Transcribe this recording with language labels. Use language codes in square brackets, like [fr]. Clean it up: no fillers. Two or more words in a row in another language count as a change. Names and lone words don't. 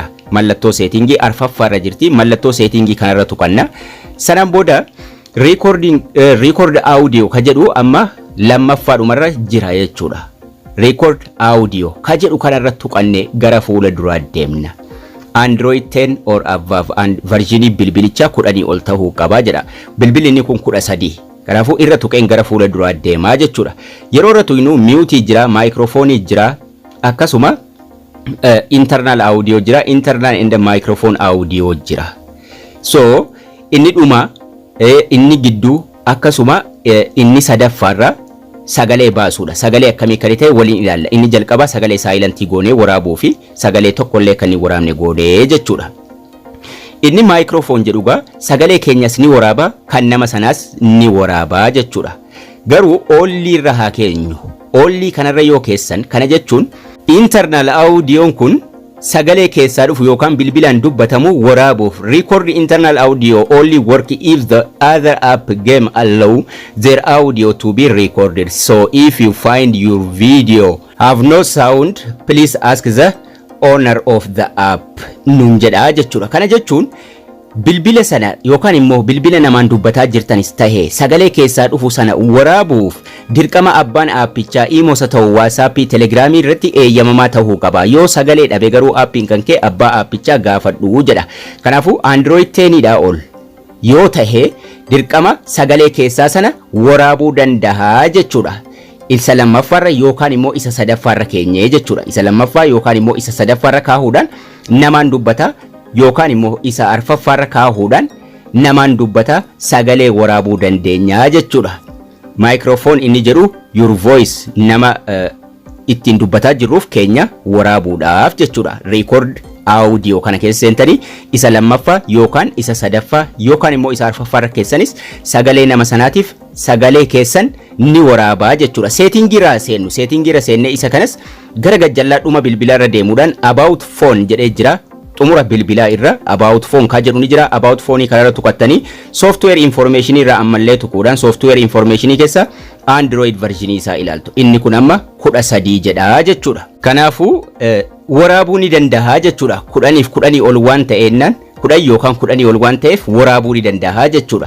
[om] Mallattoo settingii arfaffaarra jirti. Mallattoo settingii kanarra tuqanna. Sanaan booda [en] record audio [om] ka jedhu amma lammaffaadhumarra jira jechuudha. [en] Record audio [om] ka jedhu kanarra tuqanne gara fuula duraa deemna. Android 10 [en] or above and version [om] bilbilicha kudhanii ol tahuu qaba jedha. Bilbilli inni kun 13. Kanaafuu irra tuqeen gara fuula duraa deemaa jechuudha. Yeroo irra tuqnu mute jira, microphone jira, akkasuma [en] internal audio [om] jira, [en] internal and microphone audio [om] jira. So inni dhuma inni gidduu akkasuma inni sadaffaarra sagalee baasuudha. Sagalee akkamii kan ta'e waliin ilaalla. Inni jalqaba sagalee silent goonee waraabuu fi sagalee tokkollee kan waraabne goonee jechuudha. Inni microphone jedhuga sagalee keenyas ni waraaba, kan nama sanaas ni waraaba jechuudha. Garuu only irra haa keenyu. Only kanarra yoo keessan kana jechuun [en] internal audio [om] kun sagalee keessaa dhufu yookaan bilbilaan dubbatamu waraabuuf. [en] Record internal audio only work if the other app game allow their audio to be recorded. So if you find your video have no sound, please ask the owner of the app. [om] Nun jedha jechuudha. Kana jechuun bilbila sana yookaan immoo bilbila namaan dubbataa jirtanis tahee sagalee keessaa dhufu sana waraabuuf dirqama abbaan aappichaa Imoos ta'u WhatsApp, Telegram irratti eeyyamamaa ta'uu qaba. Yoo sagalee dhabe garuu aappiin kan kee abbaa aappichaa gaafadhu jedha. Kanaafuu Android 10 dhaa ol yoo tahee dirqama sagalee keessaa sana waraabuu danda'a jechuudha. Isa lammaffaarra yookaan immoo isa sadaffaarra keenyee jechuudha. Isa lammaffaa yookaan immoo isa sadaffaarra kaahuudhaan namaan dubbata yookaan immoo isa arfaffaarra kaahuudhaan namaan dubbata sagalee waraabuu dandeenya jechuudha. Microphone inni jedhu [en] your voice [om] nama ittiin dubbataa jirruuf keenya waraabuudhaaf jechuudha. [en] Record audio [om] kana keessa seentanii isa lammaffaa yookaan isa sadaffaa yookaan immoo isa arfaffaarra keessanis sagalee nama sanaatiif sagalee keessan ni waraabaa jechuudha. Settingiirra seennu. Settingiirra seenne isa kanas gara gajjallaa dhuma bilbilarra deemuudhaan [en] about phone [om] jedhee jira. Xumura bilbilaa irra [en] about phone [om] ka jedhu ni jira. [en] About phone [om] kanarra tuqattanii [en] software information [om] irra ammallee tuquudhaan [en] software information [om] keessa [en] Android version [om] isaa ilaaltu. Inni kun amma 13 jedha jechuudha. Kanaafuu waraabuu ni danda'a jechuudha. 10 ol waan ta'eennan 10 yookaan 10 ol waan ta'eef waraabuu ni danda'a jechuudha.